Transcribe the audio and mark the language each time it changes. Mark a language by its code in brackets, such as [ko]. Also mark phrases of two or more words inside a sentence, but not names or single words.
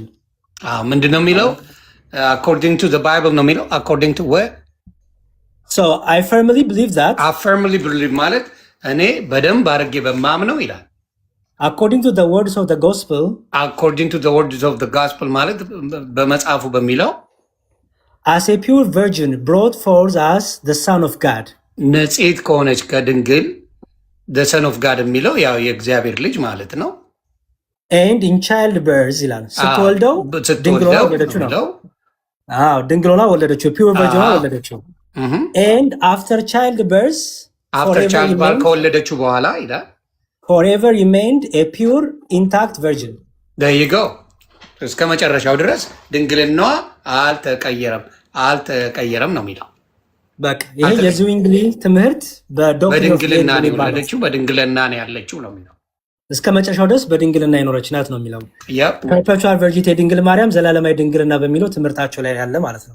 [am] ምንድን ነው የሚለው? [en] according to the Bible [am] ነው የሚለው [en] according to what? So I firmly believe that I firmly believe [am] ማለት እኔ በደንብ አድርጌ በማምነው ይላል። [en] according to the words of the gospel according to the words of the gospel [am] ማለት በመጽሐፉ በሚለው [en] as a pure virgin brought forth us the Son of God [am] ንጽሕት ከሆነች ከድንግል [en] the Son of God [am] የሚለው ያው የእግዚአብሔር ልጅ ማለት ነው። [en] and in childbirth [am] ይላል። ስትወልደው ድንግል ሆና ወለደችው ነው። አዎ ድንግል ሆና ወለደችው፣ [en] pure virgin [am] ሆና ወለደችው። [en] and after childbirth [am] ከወለደችው በኋላ ይላል [en] forever remained a pure intact virgin. there you go [am] እስከ መጨረሻው ድረስ ድንግልናዋ አልተቀየረም ነው የሚለው። በቃ ይሄ የዝዊንግሊ ትምህርት በድንግልና ነው የወለደችው፣ በድንግልና ነው ያለችው ነው የሚለው። እስከ መጨረሻው ድረስ በድንግልና የኖረች ናት ነው የሚለው። [en] perpetual virginity [am] የድንግል ማርያም ዘላለማዊ ድንግልና በሚለው ትምህርታቸው ላይ ያለ ማለት ነው።